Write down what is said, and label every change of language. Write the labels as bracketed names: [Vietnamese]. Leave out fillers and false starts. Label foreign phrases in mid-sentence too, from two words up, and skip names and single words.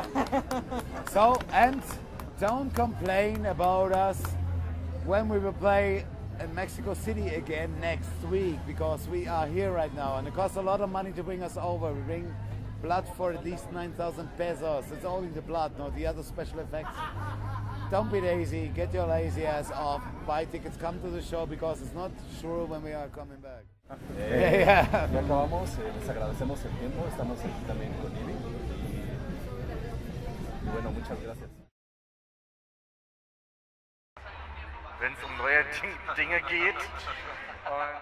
[English] So, and don't complain about us when we will play in Mexico City again next week, because we are here right now and it costs a lot of money to bring us over. We bring blood for at least 9,000 pesos. It's only the blood, not the other special effects. Don't be lazy, get your lazy ass off, buy tickets, come to the show, because it's not sure when we are coming back. [Spanish] Ya acabamos, les agradecemos el tiempo, estamos aquí también con Ivy y bueno, muchas gracias. [German] wenn es um neue Dinge geht. Und